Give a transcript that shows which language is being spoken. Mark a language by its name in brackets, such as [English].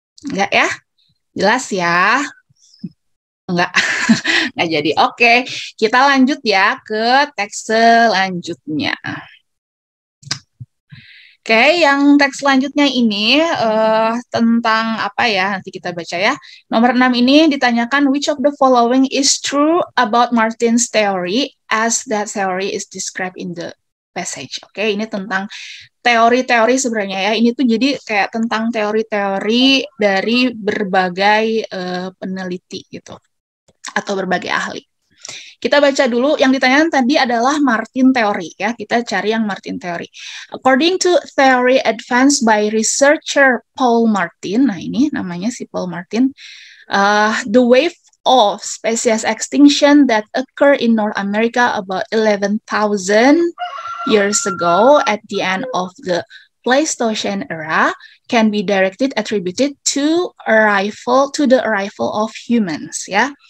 [Indonesian] Enggak ya? Jelas ya? Enggak. Enggak jadi. Oke, kita lanjut ya ke teks selanjutnya. Oke, yang teks selanjutnya ini tentang apa ya? Nanti kita baca ya. Nomor 6 ini ditanyakan, [English] which of the following is true about Martin's theory as that theory is described in the passage. [Indonesian] Oke, ini tentang teori-teori sebenarnya ya. Ini tuh jadi kayak tentang teori-teori dari berbagai peneliti gitu, atau berbagai ahli. Kita baca dulu, yang ditanyakan tadi adalah Martin theory ya. Kita cari yang Martin theory. [English] According to theory advanced by researcher Paul Martin, [Indonesian] nah ini namanya si Paul Martin, [English] the wave of species extinction that occur in North America about 11,000 years ago at the end of the Pleistocene era can be attributed to the arrival of humans ya.